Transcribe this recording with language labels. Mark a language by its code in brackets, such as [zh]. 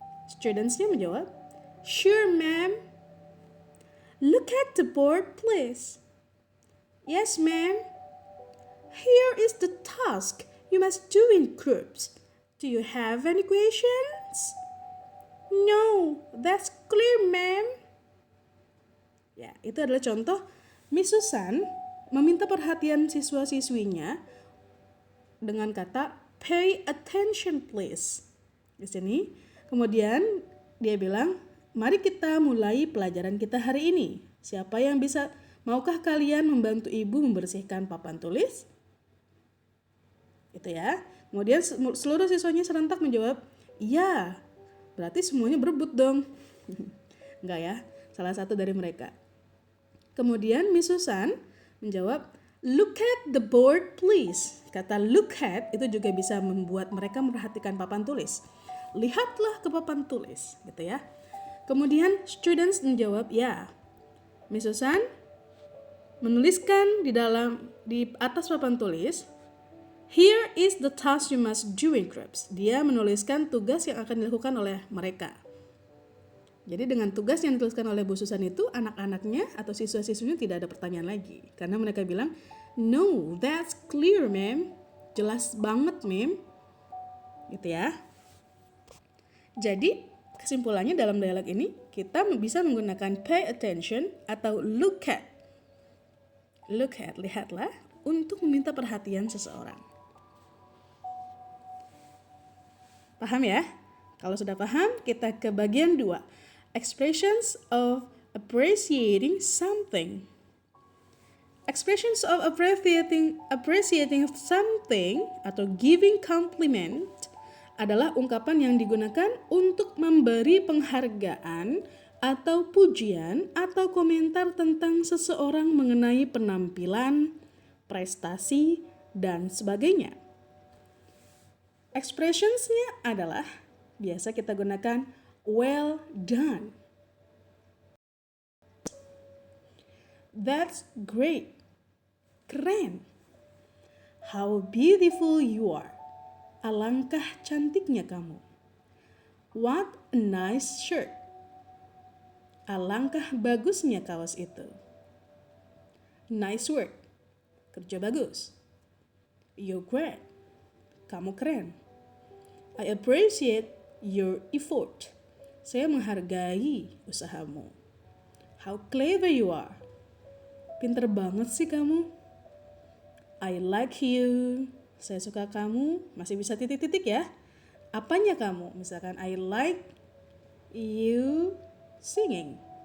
[id] Studentsnya menjawab, [en] sure ma'am. Look at the board please. Yes ma'am. Here is the task you must do in groups. Do you have any questions? No, that's clear, ma'am. [id] Ya, itu adalah contoh Miss Susan meminta perhatian siswa-siswinya dengan kata [en] pay attention please. [id] Di sini, kemudian dia bilang, mari kita mulai pelajaran kita hari ini. Siapa yang bisa, maukah kalian membantu ibu membersihkan papan tulis? Itu ya. Kemudian seluruh siswanya serentak menjawab, iya. Berarti semuanya berebut dong. Enggak ya, salah satu dari mereka. Kemudian Miss Susan menjawab, [en] look at the board please. [id] Kata look at itu juga bisa membuat mereka memperhatikan papan tulis. Lihatlah ke papan tulis, gitu ya. Kemudian students menjawab, ya. Miss Susan menuliskan di atas papan tulis, [en] Here is the task you must do in groups. [id] Dia menuliskan tugas yang akan dilakukan oleh mereka. Jadi dengan tugas yang dituliskan oleh Bu Susan itu, anak-anaknya atau siswa-siswinya tidak ada pertanyaan lagi. Karena mereka bilang, [en] no, that's clear, ma'am. [id] Jelas banget, ma'am. Gitu ya. Jadi, kesimpulannya dalam dialog ini, kita bisa menggunakan [en] pay attention [id] atau look at. Look at, lihatlah, untuk meminta perhatian seseorang. Paham ya? Kalau sudah paham, kita ke bagian 2. [en] Expressions of appreciating something. Expressions of appreciating something [id] atau [en] giving compliment [id] adalah ungkapan yang digunakan untuk memberi penghargaan atau pujian atau komentar tentang seseorang mengenai penampilan, prestasi, dan sebagainya. Expressionsnya adalah biasa kita gunakan [en] well done. That's great. [id] Keren. [en] How beautiful you are. [id] Alangkah cantiknya kamu. [en] What a nice shirt. [id] Alangkah bagusnya kaos itu. [en] Nice work. [id] Kerja bagus. [en] You're great. [id] Kamu keren. [en] I appreciate your effort. [id] Saya menghargai usahamu. [en] How clever you are. [id] Pinter banget sih kamu. [en] I like you. [id] Saya suka kamu. Masih bisa titik-titik ya. Apanya kamu? Misalkan [en] I like you singing.